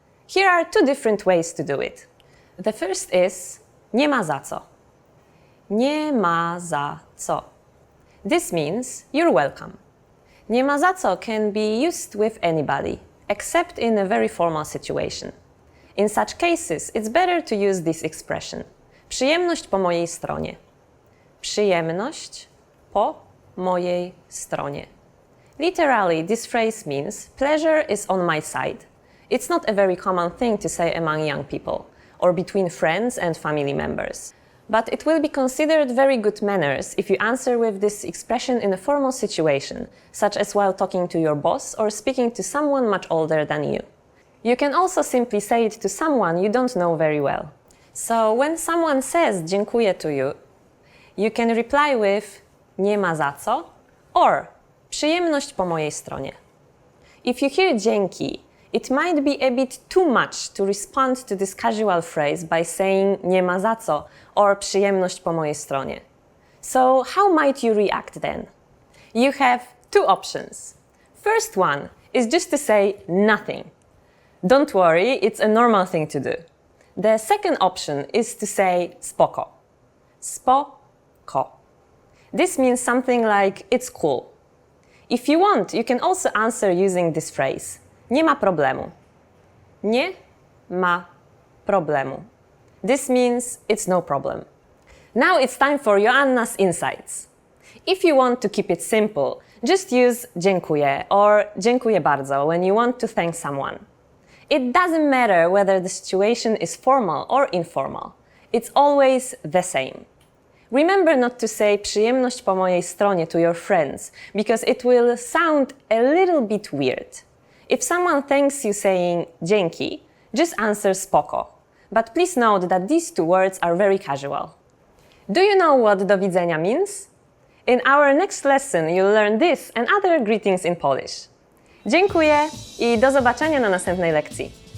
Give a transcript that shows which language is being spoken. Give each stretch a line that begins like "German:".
English: Here are 2 different ways to do it. The first is
Polish: nie ma za co. Nie ma za co.
English: This means you're welcome.
Polish: Nie ma za co
English: can be used with anybody, except in a very formal situation. In such cases, it's better to use this expression.
Polish: Przyjemność po mojej stronie. Przyjemność po mojej stronie.
English: Literally, this phrase means pleasure is on my side. It's not a very common thing to say among young people, or between friends and family members. But it will be considered very good manners if you answer with this expression in a formal situation, such as while talking to your boss or speaking to someone much older than you. You can also simply say it to someone you don't know very well. So when someone says dziękuję to you, you can reply with
Polish: nie ma za co
English: or
Polish: przyjemność po mojej stronie.
English: If you hear dzięki, it might be a bit too much to respond to this casual phrase by saying
Polish: nie ma za co
English: or
Polish: przyjemność po mojej stronie.
English: So how might you react then? You have 2 options. First one is just to say nothing. Don't worry, it's a normal thing to do. The second option is to say spoko. Spoko. This means something like it's cool. If you want, you can also answer using this phrase.
Polish: Nie ma problemu. Nie ma problemu.
English: This means it's no problem. Now it's time for Joanna's insights. If you want to keep it simple, just use dziękuję or
Polish: dziękuję bardzo
English: when you want to thank someone. It doesn't matter whether the situation is formal or informal. It's always the same. Remember not to say
Polish: przyjemność po mojej stronie
English: to your friends, because it will sound a little bit weird. If someone thanks you saying dzięki, just answer spoko. But please note that these 2 words are very casual. Do you know what
Polish: do widzenia
English: means? In our next lesson, you'll learn this and other greetings in Polish.
Polish: Dziękuję i do zobaczenia na następnej lekcji.